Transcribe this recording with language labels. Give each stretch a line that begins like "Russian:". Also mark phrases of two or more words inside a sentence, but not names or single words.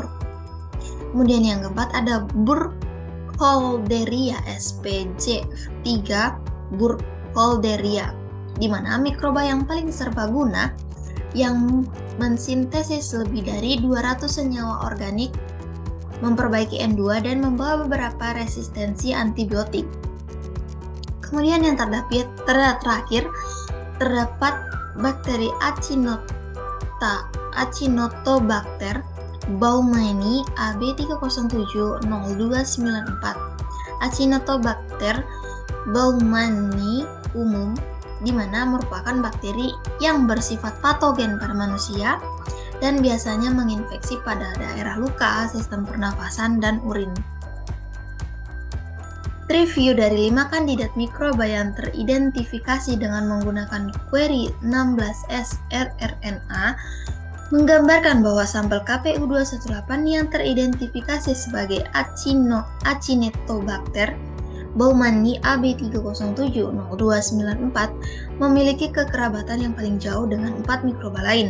Indonesian: Kemudian yang keempat ada Burkholderia SPJ3 Burkholderia, di mana mikroba yang paling serbaguna yang mensintesis lebih dari 200 senyawa organik, memperbaiki N2 dan membawa beberapa resistensi antibiotik. Kemudian yang terakhir terdapat bakteri Acinetobacter baumannii AB3070294. Acinetobacter baumannii umum, di mana merupakan bakteri yang bersifat patogen pada manusia dan biasanya menginfeksi pada daerah luka, sistem pernafasan, dan urin. Review dari 5 kandidat mikroba yang teridentifikasi dengan menggunakan query 16S-rRNA menggambarkan bahwa sampel KPU218 yang teridentifikasi sebagai Acinetobacter baumannii AB3070294 memiliki kekerabatan yang paling jauh dengan 4 mikroba lain.